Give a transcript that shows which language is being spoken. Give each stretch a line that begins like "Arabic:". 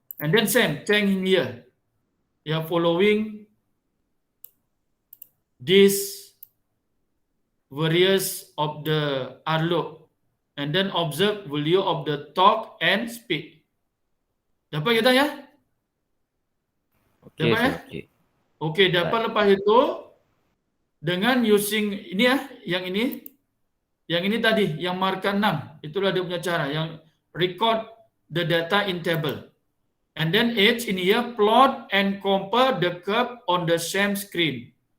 English: And then same, change in here. Ya, following this various of the R load. And then observe value of the torque and speed.
Malay: Dapat kita ya? Okey, Dapat ya?
English: sir. Okey.
Malay: Oke, dapat lepas itu dengan using ini ya, yang ini tadi, yang marka 6, itulah dia punya cara, yang
English: record the data in table. And then H in here, plot and compare the curve on the same screen.